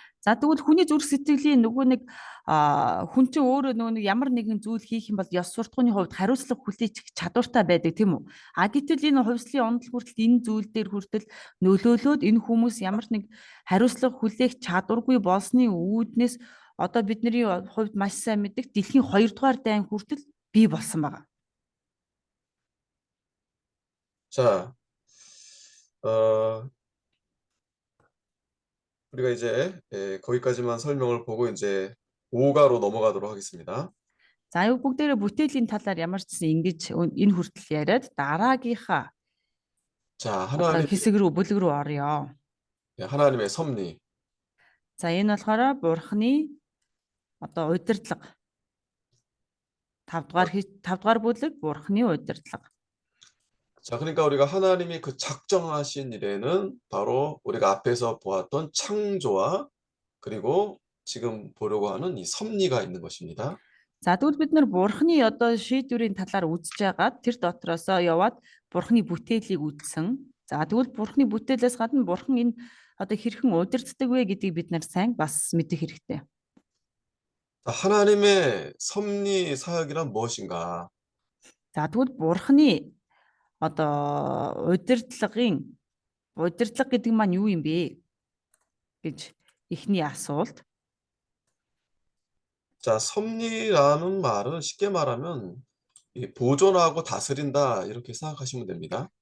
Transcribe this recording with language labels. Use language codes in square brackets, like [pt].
[mn] За тэгвэл хүний зүрх сэтгэлийн нөгөө нэг хүн чинь өөрөө нөгөө нэг ямар нэгэн зүйл хийх юм бол ёс суртахууны хувьд хариуцлага хүлээж чадвартай байдаг тийм үү? Гэтэл энэ хувьслын онол хүртэл энэ зүйл дээр хүртэл нөлөөлөөд энэ хүмүүс ямар нэг хариуцлага хүлээх чадваргүй болсны үүднээс одоо бидний хувьд маш сайн мэддэг дэлхийн 2 дугаар дайн хүртэл бий болсон байна. [ko] 자, 우리가 이제 거기까지만 설명을 보고 이제 5가로 넘어가도록 하겠습니다. [mn] За юу бүгдээрээ бүтээлийн талаар ямар ч гэсэн ингэж энэ хүртэл яриад дараагийнхаа [ko] 자, [mn] одоо хэсэг рүү бүлэг рүү орё. [ko] 하나님의 섭리. [mn] За энэ болохоор Бурхны одоо удирдлага. 5 дугаар бүлэг Бурхны удирдлага. [ko] 자, 그러니까 우리가 하나님이 그 작정하신 일에는 바로 우리가 앞에서 보았던 창조와 그리고 지금 보려고 하는 이 섭리가 있는 것입니다. [mn] За тэгвэл бид нар Бурхны одоо шийдвэрийн талаар үзэж байгаад тэр дотроосоо яваад Бурхны бүтээлийг үзсэн. За тэгвэл Бурхны бүтээлээс гадна Бурхан энэ одоо хэрхэн удирддаг вэ гэдгийг бид нар сайн бас мэдэх хэрэгтэй. [ko] 자, 하나님의 섭리 사역이란 무엇인가? [mn] За тэгвэл Бурхны одоо удирдлага гэдэг маань юу юм бэ гэж эхний асуулт. [ko] 자, 섭리라는 말은 쉽게 말하면 이 보존하고 다스린다 이렇게 생각하시면 됩니다.